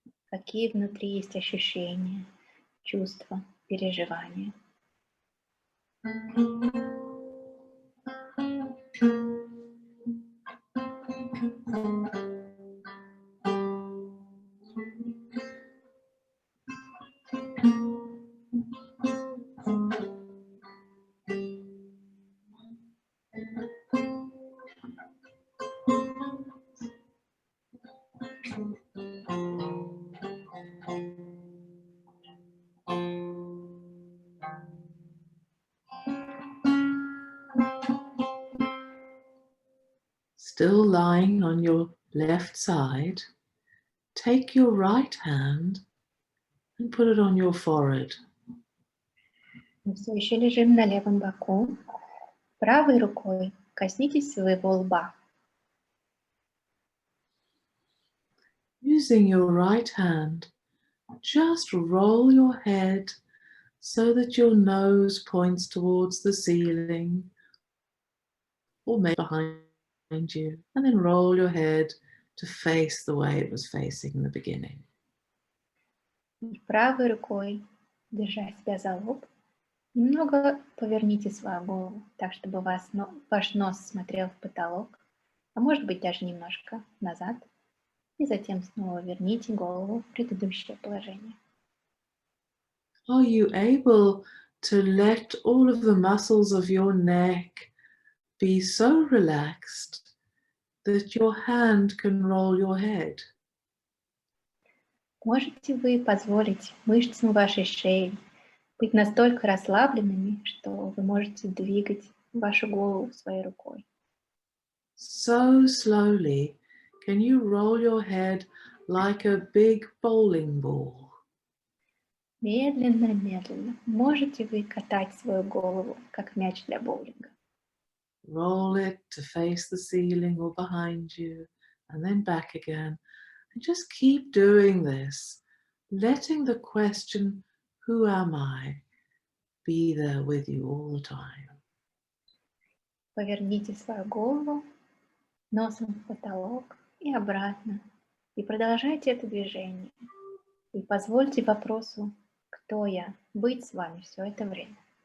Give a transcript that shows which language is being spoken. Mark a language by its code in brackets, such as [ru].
[ru] Какие внутри есть ощущения, чувства, переживания? [en] Still lying on your left side, take your right hand and put it on your forehead. [ru] Мы все еще лежим на левом боку. Правой рукой коснитесь своего лба. [en] Using your right hand, just roll your head so that your nose points towards the ceiling or maybe behind you, and then roll your head to face the way it was facing in the beginning. [ru] И правой рукой, держа себя за лоб, немного поверните свою голову, так, чтобы ваш нос смотрел в потолок, а может быть даже немножко назад, и затем снова верните голову в предыдущее положение. [en] Are you able to let all of the muscles of your neck be so relaxed that your hand can roll your head? [ru] Можете вы позволить мышцам вашей шеи быть настолько расслабленными, что вы можете двигать вашу голову своей рукой? [en] So slowly, can you roll your head like a big bowling ball? [ru] Медленно, можете вы катать свою голову, как мяч для боулинга? [en] Roll it to face the ceiling or behind you, and then back again. And just keep doing this, letting the question, who am I, be there with you all the time. [ru] Поверните свою голову носом в потолок и обратно. И продолжайте это движение. И позвольте вопросу «Кто я?» быть с вами все это время.